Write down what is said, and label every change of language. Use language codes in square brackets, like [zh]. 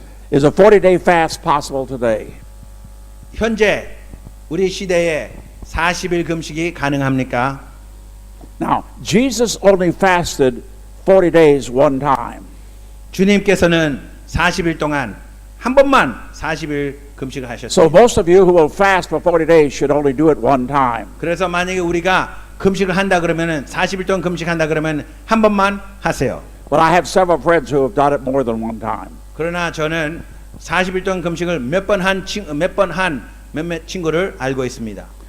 [en] Is a 40-day fast possible today? [ko] 현재 우리 시대에 40일 금식이 가능합니까? [en] Now, Jesus only fasted 40 days one time. [ko] 주님께서는 40일 동안 한 번만 40일 금식을 하셨어요. [en] So most of you who will fast for 40 days should only do it one time. [ko] 그래서 만약에 우리가 금식을 한다 그러면은 40일 동안 금식한다 그러면 한 번만 하세요. [en] But I have several friends who have done it more than one time. [ko] 그러나 저는 40일 동안 금식을 몇 번 한 몇몇 친구를 알고 있습니다.